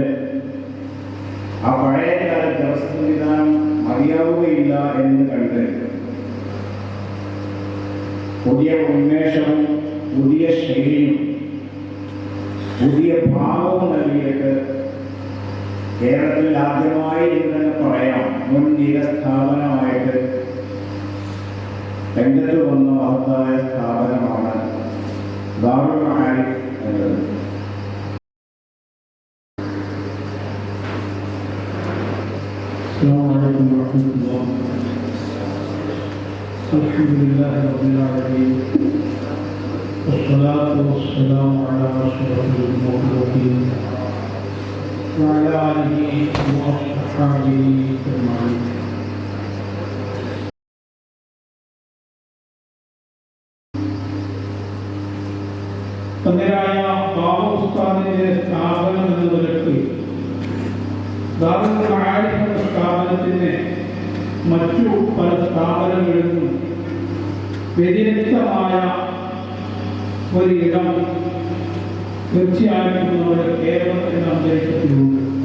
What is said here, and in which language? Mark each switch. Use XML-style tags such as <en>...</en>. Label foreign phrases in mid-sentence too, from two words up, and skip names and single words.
<ml>ആ പഴയ കാലത്തെ വ്യവസ്ഥ സംവിധാനം മതിയാവുകയില്ല എന്ന് കണ്ട് പുതിയ ഉന്മേഷവും പുതിയ ശൈലിയും പുതിയ ഭാവവും നൽകിയിട്ട് കേരളത്തിൽ ആദ്യമായി എന്ന് തന്നെ പറയാം മുൻനിര സ്ഥാപനമായിട്ട് രംഗത്ത് വന്ന മഹത്തായ സ്ഥാപനമാണ് ദാറുൽ മആരിഫ് എന്നത്.</ml> <ar>السلام عليكم ورحمة الله. الحمد لله رب العالمين والصلاة والسلام على أشرف المخلوقين وعلى آله وأصحابه أجمعين.</ar> <ml>പന്തരായ ബാബ ഉസ്താദിന്റെ സ്ഥാപനം എന്ന നിലയ്ക്ക് ദാറുൽ മആരിഫ് എന്ന സ്ഥാപനത്തിന് മറ്റു പല സ്ഥാപനങ്ങളിൽ നിന്നും വ്യതിരിക്തമായ ഒരിടം തീർച്ചയായിട്ടും നമ്മുടെ കേരളത്തിന്റെ അന്തരീക്ഷത്തിലുണ്ട്.</ml>